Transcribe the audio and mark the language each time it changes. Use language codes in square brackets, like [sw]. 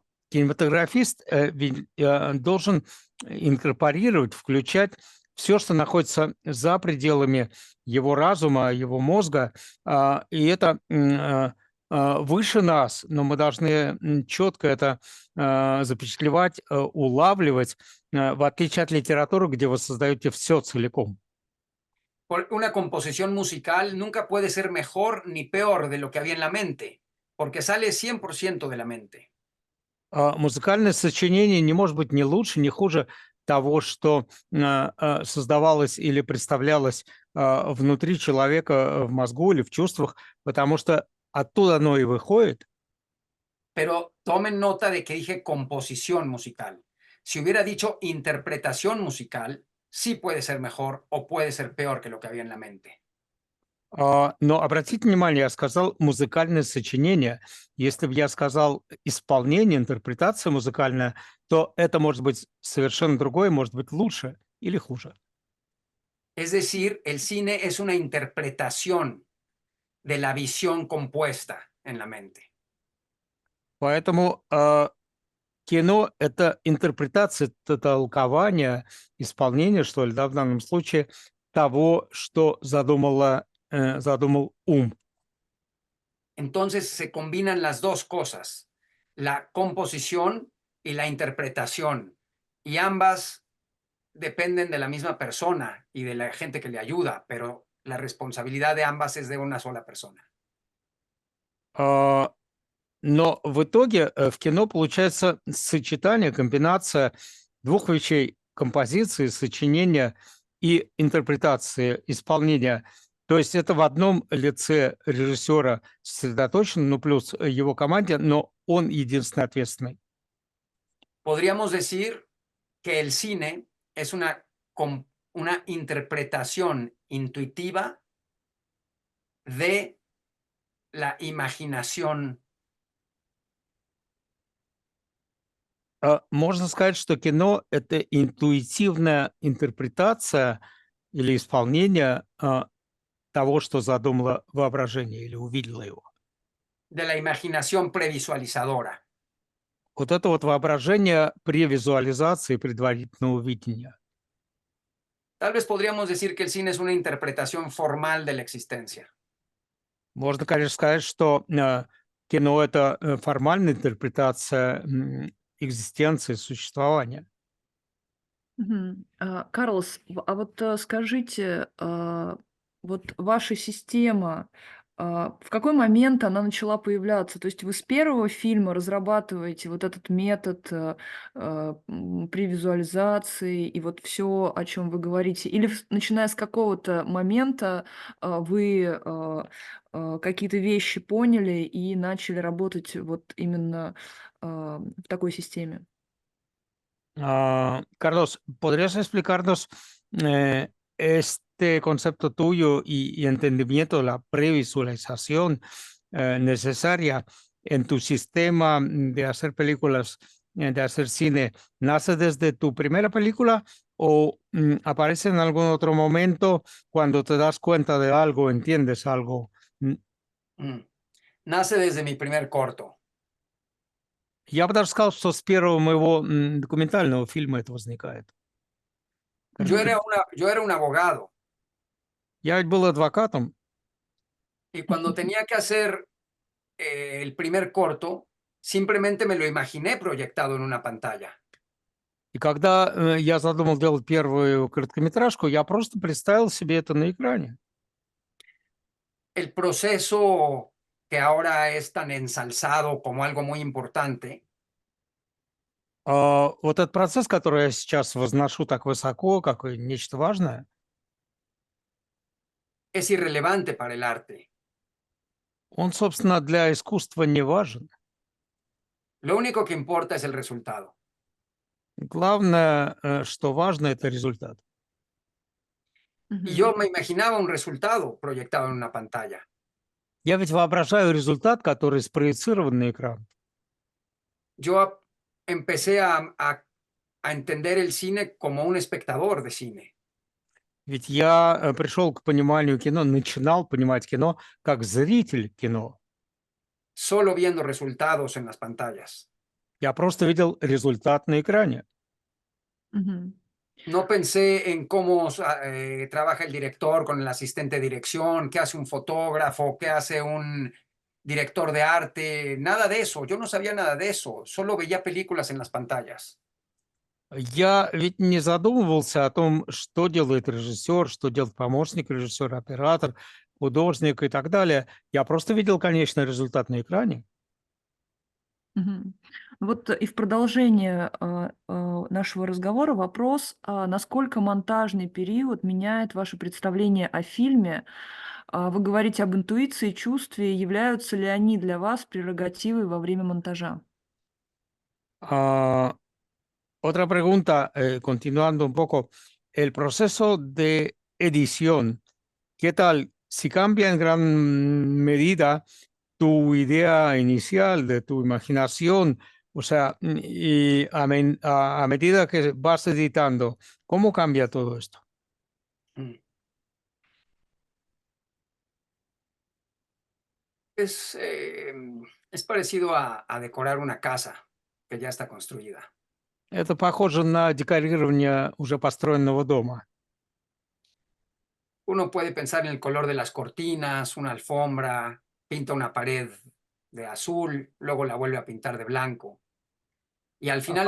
[ru] Кинематографист ведь должен инкорпорировать, включать все, что находится за пределами его разума, его мозга, и это выше нас, но мы должны четко это запечатлевать, улавливать, в отличие от литературы, где вы создаете все целиком. [es] Una composición musical nunca puede ser mejor ni peor de lo que había en la mente, porque sale 100% de la mente. [ru] Музыкальное сочинение не может быть ни лучше, ни хуже того, что создавалось или представлялось внутри человека, в мозгу или в чувствах, потому что оттуда оно и выходит. [es] Pero tomen nota de que dije composición musical. Si hubiera dicho interpretación musical, sí puede ser mejor o puede ser peor que lo que había en la mente. [ru] Но обратите внимание, я сказал музыкальное сочинение. Если бы я сказал исполнение, интерпретация музыкальная, то это может быть совершенно другое, может быть лучше или хуже. [es] Es decir, el cine es una interpretación de la visión compuesta en la mente. [ru] Поэтому кино – это интерпретация, это толкование, исполнение, что ли, да, в данном случае, того, что задумал ум. [es] Entonces se combinan las dos cosas, la composición y la interpretación, y ambas dependen de la misma persona y de la gente que le ayuda, pero la responsabilidad de ambas es de una sola persona. [ru] А, Но в итоге в кино получается сочетание, комбинация двух вещей – композиции, сочинения и интерпретации, исполнения. То есть это в одном лице режиссера сосредоточено, ну плюс его команде, но он единственный ответственный. [es] Podríamos decir que el cine es una interpretación intuitiva de la imaginación. [ru] Можно сказать, что кино – это интуитивная интерпретация или исполнение того, что задумало воображение или увидело его. [es] De la imaginación previsualizadora. [ru] Вот это вот воображение при визуализации предварительного видения. [es] Tal vez podríamos decir que el cine es una interpretación formal de la existencia. [ru] Можно, конечно, сказать, что кино – это формальная интерпретация экзистенции, существования. Мгм. Карлос, вот скажите, вот ваша система, в какой момент она начала появляться? То есть вы с первого фильма разрабатываете вот этот метод при визуализации и вот все, о чем вы говорите? Или начиная с какого-то момента вы какие-то вещи поняли и начали работать вот именно в такой системе? [es] Carlos, ¿podrías explicarnos este concepto tuyo y entendimiento de la previsualización necesaria en tu sistema de hacer películas, de hacer cine? ¿Nace desde tu primera película o aparece en algún otro momento cuando te das cuenta de algo, entiendes algo? Nace desde mi primer corto. [ru] Я бы даже сказал, что с первого моего документального фильма это возникает. [es] Yo era un abogado [ru] Я ведь был адвокатом, [es] y cuando tenía que hacer el primer corto, simplemente me lo imaginé proyectado en una pantalla. [ru] и когда я задумал делать первую короткометражку, я просто представил себе это на экране. [es] El proceso que ahora es tan ensalzado como algo muy importante, [ru] Вот этот процесс, который я сейчас возношу так высоко, как нечто важное, [es] es irrelevante para el arte. [ru] он, собственно, для искусства не важен. [es] Lo único que importa es el resultado. [ru] Главное, что важно, это результат. [es] Y yo me imaginaba un resultado proyectado en una pantalla. [ru] Я ведь воображаю результат, который спроецирован на экран. [es] Yo empecé a entender el cine como un espectador de cine. [ru] Ведь я пришел к пониманию кино, начинал понимать кино как зритель кино. [es] Solo viendo resultados en las pantallas. [ru] Я просто видел результат на экране. Мгм. [es] No pensé en cómo trabaja el director con el asistente de dirección, qué hace un fotógrafo, qué hace un director de arte, nada de eso. Yo no sabía nada de eso, solo veía películas en las pantallas. [ru] Я ведь не задумывался о том, что делает режиссер, что делает помощник режиссера, оператор, художник и так далее. Я просто видел конечный результат на экране. Мгм. Вот и в продолжение нашего разговора вопрос, насколько монтажный период меняет ваше представление о фильме? Вы говорите об интуиции, чувстве. Являются ли они для вас прерогативой во время монтажа? [es] Ah, otra pregunta, continuando un poco, el proceso de edición, ¿qué tal? Si cambia en gran medida tu idea inicial de tu imaginación, o sea, y a medida que vas editando, ¿cómo cambia todo esto? Mm. Es parecido a decorar una casa que ya está construida. [ru] Это похоже на декорирование уже построенного дома. [es] Uno puede pensar en el color de las cortinas, una alfombra, pinta una pared de azul, luego la vuelve a pintar de blanco y al final